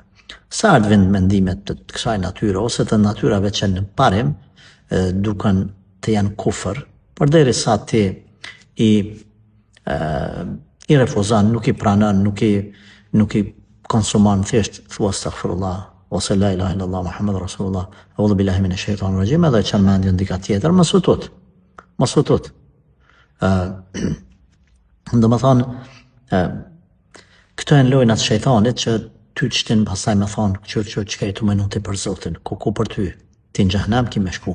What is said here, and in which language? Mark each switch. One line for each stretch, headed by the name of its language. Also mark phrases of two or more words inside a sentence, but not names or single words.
Albanian: Sa të vjen mendimet të kësaj natyre ose të natyrave që në parim duken të janë kufër, përderisa ti i refuzon, nuk i pranon, nuk i konsumon, thjesht thua astaghfirullah ose
Arabic: لا إله إلا الله محمد رسول الله أعوذ بالله من الشيطان الرجيم,
Albanian: edhe çan mendjen diçka tjetër, mos u tut. Domethënë këto janë lojnat shejtanit që ty të shtin pastaj me thonë çka i të minuti për Zotin, ku për ty, ti në xhehenem ki me shku.